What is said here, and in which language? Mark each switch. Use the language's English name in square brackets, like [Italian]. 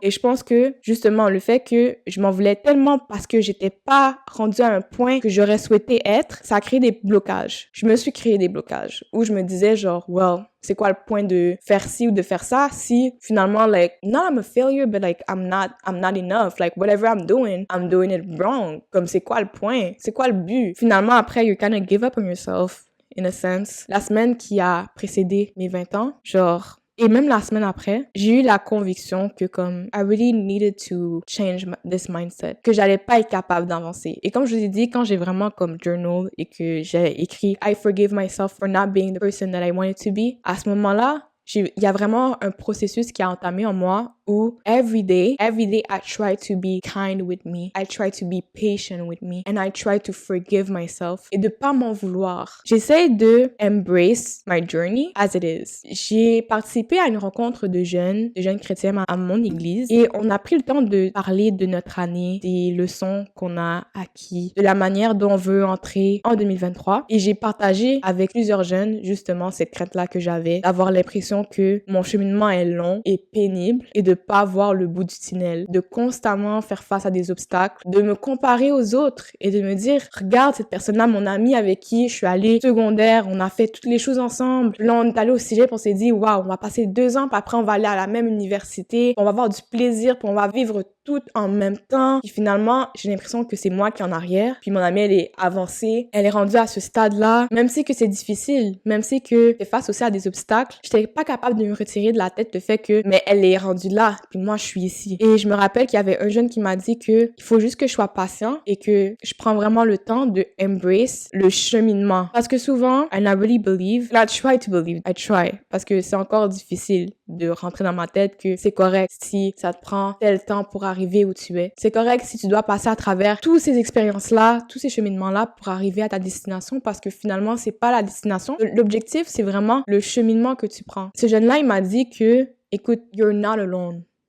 [French] Et je pense que, justement, le fait que je m'en voulais tellement parce que j'étais pas rendue à un point que j'aurais souhaité être, ça a créé des blocages. Je me suis créé des blocages où je me disais, genre, well, c'est quoi le point de faire ci ou de faire ça si finalement, [English] like, not I'm a failure, but like, I'm not enough. Like, whatever I'm doing it wrong. [French] Comme, c'est quoi le point? C'est quoi le but? Finalement, après, [English] you kind of give up on yourself, in a sense. [French] La semaine qui a précédé mes 20 ans, genre, et même la semaine après, j'ai eu la conviction que comme, [English] I really needed to change this mindset, [French] que j'allais pas être capable d'avancer. Et comme je vous ai dit, quand j'ai vraiment comme journal et que j'ai écrit [English] I forgive myself for not being the person that I wanted to be, [French] à ce moment-là, il y a vraiment un processus qui a entamé en moi où [English] every day, I try to be kind with me. I try to be patient with me. And I try to forgive myself. [French] Et de pas m'en vouloir. J'essaie de [English] embrace my journey as it is. [French] J'ai participé à une rencontre de jeunes chrétiens à mon église. Et on a pris le temps de parler de notre année, des leçons qu'on a acquis, de la manière dont on veut entrer en 2023. Et j'ai partagé avec plusieurs jeunes, justement, cette crainte-là que j'avais, d'avoir l'impression que mon cheminement est long et pénible et de pas voir le bout du tunnel, de constamment faire face à des obstacles, de me comparer aux autres et de me dire, regarde cette personne-là, mon ami avec qui je suis allée secondaire, on a fait toutes les choses ensemble. Là, on est allé au cégep, on s'est dit, waouh, on va passer 2 ans, puis après, on va aller à la même université, on va avoir du plaisir, puis on va vivre tout en même temps. Puis finalement, j'ai l'impression que c'est moi qui est en arrière. Puis mon amie, elle est avancée. Elle est rendue à ce stade-là. Même si que c'est difficile, même si que t'es face aussi à des obstacles, j'étais pas capable de me retirer de la tête le fait que, mais elle est rendue là. Puis moi, je suis ici. Et je me rappelle qu'il y avait un jeune qui m'a dit que il faut juste que je sois patient et que je prends vraiment le temps de embrace le cheminement. Parce que souvent, [English] I really believe, I try to believe, I try. [French] Parce que c'est encore difficile de rentrer dans ma tête que c'est correct si ça te prend tel temps pour arriver où tu es. C'est correct si tu dois passer à travers toutes ces expériences-là, tous ces cheminements-là pour arriver à ta destination parce que finalement, c'est pas la destination. L'objectif, c'est vraiment le cheminement que tu prends. Ce jeune-là, il m'a dit que, écoute, [English] you're not alone.